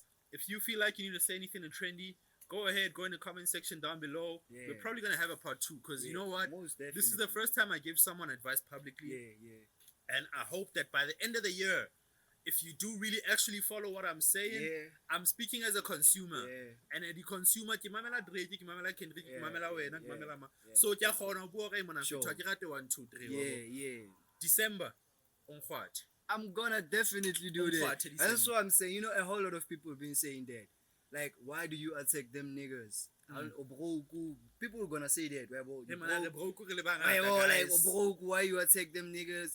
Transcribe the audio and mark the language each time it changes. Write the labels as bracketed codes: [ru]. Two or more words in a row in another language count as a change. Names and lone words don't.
[en] If you feel like you need to say anything in Trendy, go ahead, go in the comment section down below. Yeah. We're probably going to have a part 2, because you know what? This is the definitely. first time I give someone advice publicly. Yeah. And I hope that by the end of the year, if you do really actually follow what I'm saying, I'm speaking as a consumer. And the consumer, [st] ke mamela Drake, ke mamela Kendrick, ke mamela wena, ke mamela ma. So ke a kgona ho bua ka mona fitwa ke rate 1 2 3. [en] Yeah. December on what? I'm gonna definitely do that. That's what I'm saying. You know, a whole lot of people have been saying that. Like, why do you attack them niggas? People are gonna say that. Like, why you attack them niggas?